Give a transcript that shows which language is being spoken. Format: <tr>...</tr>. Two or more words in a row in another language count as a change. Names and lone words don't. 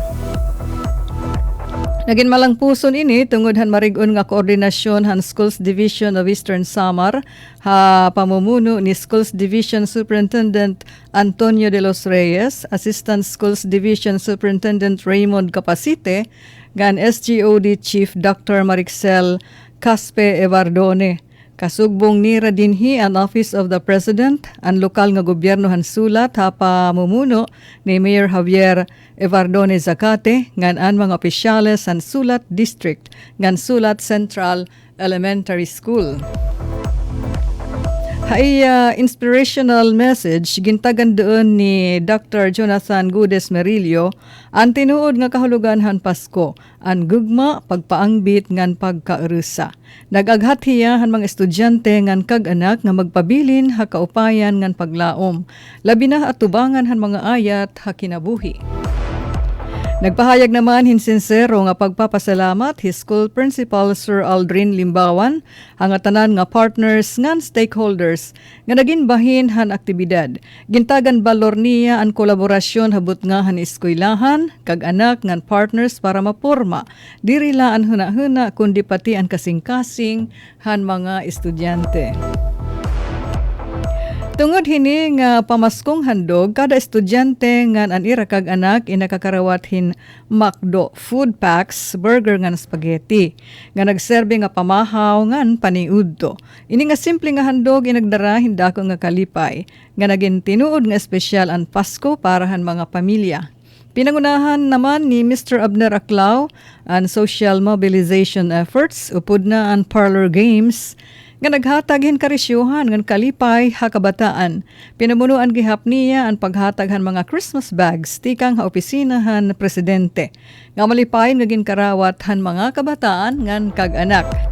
<war>Naging malang puson ini tungod han marig-on nga koordinasyon han Schools Division of Eastern Samar ha pamumuno ni Schools Division Superintendent Antonio de los Reyes, Assistant Schools Division Superintendent Raymond Capacite, gan SGOD Chief Dr. Marixel Caspe Evardone. Kasugbong nira dinhi ang Office of the President, ang lokal nga gobyerno han sulat ha pamumuno ni Mayor Javier Evardone Zacate, ngan ang mga opisyales han Sulat District, ngan Sulat Central Elementary School. Hay</war> <en>inspirational message</en> <war>gintagan doon ni Dr. Jonathan Gudes Merillo ang tinuod nga kahulugan han Pasko, ang gugma, pagpaangbit ngan pagkaurusa. Nagaghat hiya han mga estudyante ngan kag-anak nga magpabilin ha kaupayan ngan paglaom. Labi na atubangan han mga ayat ha kinabuhi. Nagpahayag naman hinsinsero nga pagpapasalamat his</war> <en>school principal</en> <war>Sir Aldrin Limbawan, ang tanan nga partners ngan stakeholders nga naging bahin han aktibidad. Gintagan balor niya ang kolaborasyon habot nga han eskwelahan, kag-anak ngan partners para maporma. Diri la ang huna-huna kundi pati ang kasing-kasing han mga estudyante. Tungod hini nga pamaskong handog, kada estudyante ngan an ira kag anak inakakarawat hin McDo</war> <en>food packs,</en> <war>burger ngan spaghetti. Nga nagserbe nga pamahaw ngan paniudto. Ini nga simple nga handog inagdara hindako nga kalipay. Nga naging tinuod nga espesyal ang Pasko para han mga pamilya. Pinangunahan naman ni Mr. Abner Aclao ang</war> <en>social mobilization efforts,</en> <war>upod na ang</war> <en>parlor games,</en> <war>nga naghatag hin karisyuhan ngan kalipay ha kabataan. Pinamunuan gihap niya ang paghatag han mga</war> <en>Christmas bags</en> <war>tikang ha opisinahan presidente. Nga malipay nga ginkarawat han mga kabataan ngan kag-anak.</war>